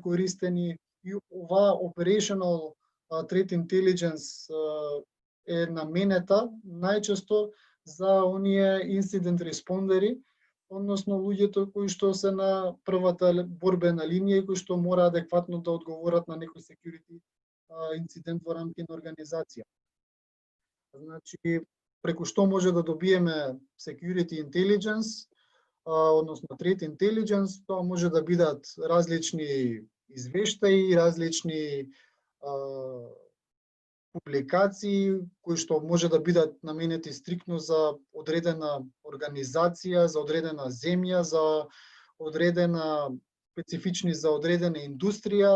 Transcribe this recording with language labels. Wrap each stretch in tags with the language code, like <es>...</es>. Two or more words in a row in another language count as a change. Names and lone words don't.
<mk>користени, и ова</mk> <en>Operational Threat Intelligence</en> <mk>е наменета најчесто за оние инцидент респондери, односно луѓето кои што се на првата борбена линија и кои што мора адекватно да одговорат на некој security инцидент во рамки на организација. Значи, преку што може да добиеме</mk> <en>security intelligence,</en> <mk>односно</mk> <en>threat intelligence,</en> <mk>тоа може да бидат различни извештаи, различни публикации кои што може да бидат наменети стриктно за одредена организација, за одредена земја, за одредена специфични за одредена индустрија.</mk>